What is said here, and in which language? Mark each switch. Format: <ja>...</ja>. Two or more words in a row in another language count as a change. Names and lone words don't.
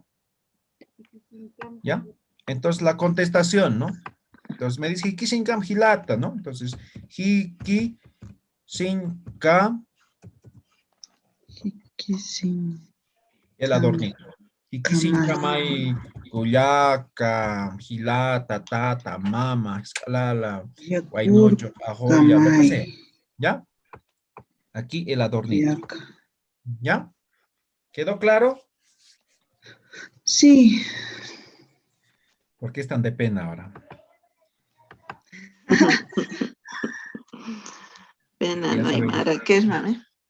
<es>¿Ya? Entonces la contestación, ¿no? Entonces me dice</es> <ay>hiki sin kam hilata,</ay> <es>¿no?</es> <ay>Entonces, hiki sin kam.</ay> <es>El adornito.</es> <ay>Hiki sin kam hay cuyaca, hilata, tata, mama, escalala, guaynocho, ajoya,</ay> <es>lo que sea. ¿Ya? Aquí el adornito. ¿Ya? ¿Quedó claro? Sí. ¿Por qué están de pena ahora? Pena no hay Mara. ¿Qué es, mami?</es>